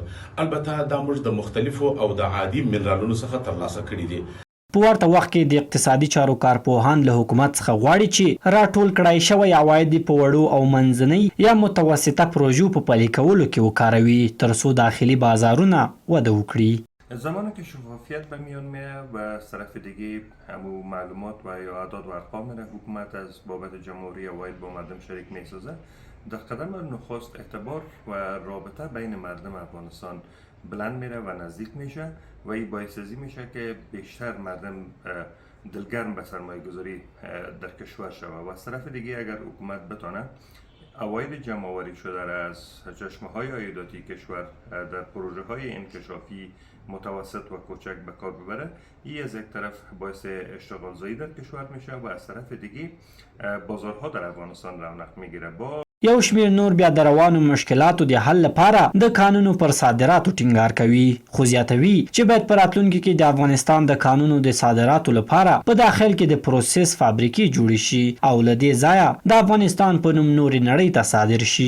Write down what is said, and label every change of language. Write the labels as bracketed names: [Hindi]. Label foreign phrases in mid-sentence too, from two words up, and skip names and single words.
[Pashto] البته دا موږ د مختلفو او د عادي منرالونو څخه ترلاسه کړي دي. په ورته وخت کې د اقتصادي چارو کارپوهان له حکومت څخه غواړي چې راټول کړای شوی عواید په وړو او منځنۍ یا متوسطه پروژو په پلي کولو کې وکاروي ترڅو داخلي بازارونه وده وکړي. [Persian] زمانی که شفافیت به میان میاد و از طرف دیگه همو معلومات و یا اعداد و ارقام حکومت از بابت جمهوری عواید با مردم شریک میسازه، در قدم نخست اعتبار و رابطه بین مردم افغانستان بلند میره و نزدیک میشه و این باعث میشه که بیشتر مردم دلگرم به سرمایه گذاری در کشور شود و از طرف دیگه اگر حکومت بتانه عواید جمع آوری شده را از چشمه های عایداتی کشور در پروژه های انکشافی متوسط و کوچک به کار ببره، این از یک طرف باعث اشتغال زایی در کشور میشه و از طرف دیگه بازارها در افغانستان رونق میگیره. با [Pashto] یو شمیر نور بیا د روانو مشکلاتو د حل لپاره د قانونو پر صادراتو ټینګار کوي خو زیاتوي چې باید په راتلونکي کې د افغانستان د قانونو د صادراتو لپاره په داخل کې د پروسس فابریکې جوړې شي او له دې ځایه د افغانستان په نوم نورې نړۍ ته صادر شي.